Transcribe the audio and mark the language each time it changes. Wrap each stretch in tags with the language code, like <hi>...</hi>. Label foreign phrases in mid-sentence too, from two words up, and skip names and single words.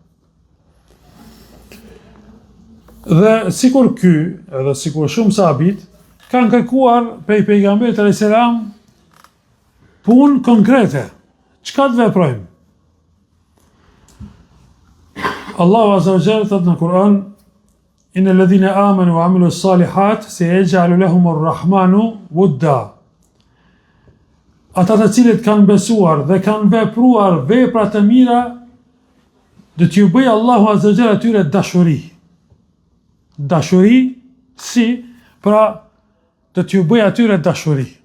<sq>Dhe sikur ky, edhe sikur shumë sahabit, kanë kërkuar prej pejgamberit</sq> <ar>عليه السلام</ar> <sq>punë konkrete. Çka të veprojmë? Allahu</sq> <ar>عز وجل</ar> <sq>thot në Kur'an:</sq> <ar>"إن الذين آمنوا وعملوا الصالحات سيجعل لهم الرحمن ودا."</ar> <sq>Ata të cilët kanë besuar dhe kanë vepruar vepra të mira, do t'ju bëjë Allahu</sq> <ar>عز وجل</ar> <sq>atyre dashuri. Dashuri si, pra do t'ju bëjë atyre dashuri.</sq>